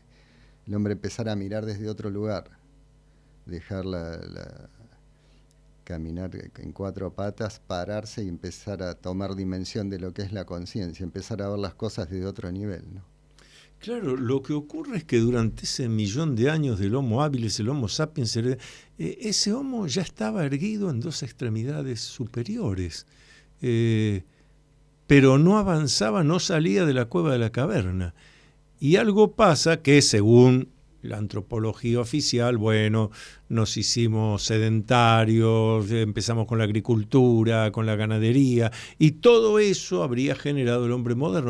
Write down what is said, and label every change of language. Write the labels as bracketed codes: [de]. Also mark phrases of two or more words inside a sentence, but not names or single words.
[es] El hombre empezar a mirar desde otro lugar, dejar caminar en 4 patas, pararse y empezar a tomar dimensión de lo que es la conciencia, empezar a ver las cosas desde otro nivel, ¿no? Claro, lo que ocurre es que durante ese 1 millón de años del Homo habilis, el Homo sapiens, ese Homo ya estaba erguido en 2 extremidades superiores, pero no avanzaba, no salía de la cueva de la caverna. Y algo pasa que, según la antropología oficial, bueno, nos hicimos sedentarios, empezamos con la agricultura, con la ganadería, y todo eso habría generado el hombre moderno.